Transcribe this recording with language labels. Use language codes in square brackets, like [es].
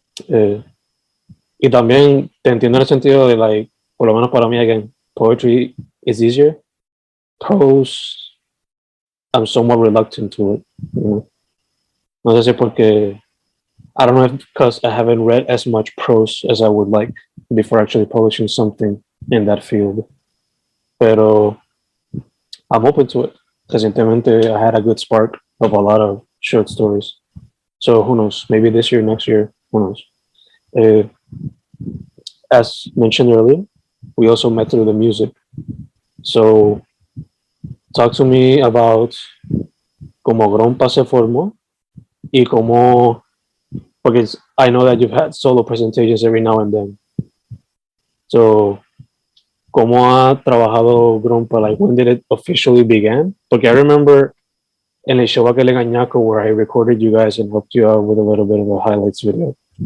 [es] Y también te entiendo en el sentido de, like, por lo menos para mí, again, [en] poetry is easier. Prose, I'm somewhat reluctant to it. [es] No sé si porque, [en] I don't know if because I haven't read as much prose as I would like before actually publishing something in that field. Pero I'm open to it. [es] Recientemente, [en] I had a good spark of a lot of short stories. So who knows? Maybe this year, next year, who knows? As mentioned earlier, we also met through the music. So talk to me about [es] cómo Grumpa se formó y cómo, [en] because I know that you've had solo presentations every now and then. [es] So, ¿cómo ha trabajado Grumpa? [en] Like, when did it officially begin? [es] Porque [en] I remember [es] en el show aquel en Añaco [en] where I recorded you guys and helped you out with a little bit of a highlights video.